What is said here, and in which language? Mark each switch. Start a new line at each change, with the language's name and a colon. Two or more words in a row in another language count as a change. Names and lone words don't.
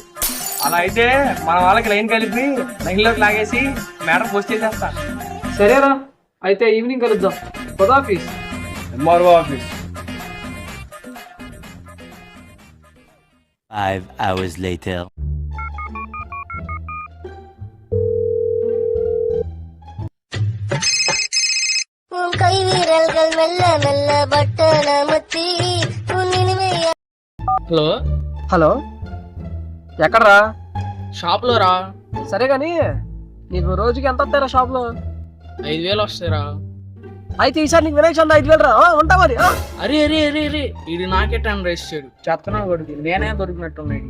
Telugu: అలా అయితే మన వాళ్ళకి లైన్ కలిపి లైన్లోకి లాగేసి మేడం పోస్ట్ చేసేస్తా. సరేరా, అయితే ఈవినింగ్ కలుద్దాం. ఖుదాఫీజ్. ఎంఆర్ఓ ఆఫీస్.
English: 5 hours later.
Tamil: கை வீரல்கள் மெல்ல மெல்ல பட்டன முத்தி
Telugu: హలో హలో, ఎక్కడరా? షాప్ లో రా. సరే గాని నీకు రోజుకి ఎంత వస్తారా షాప్ లో? 5,000 వస్తాయిరా. అయితే ఈసారి నీకు వినాయక చందా 5,000 రా. ఉంటా మరి. అరే అరే అరే అరే ఇది నాకే టైం రేస్ట్ చేయడు. చెత్తనా కొడుకు నేనే దొరికినట్టున్నాడు.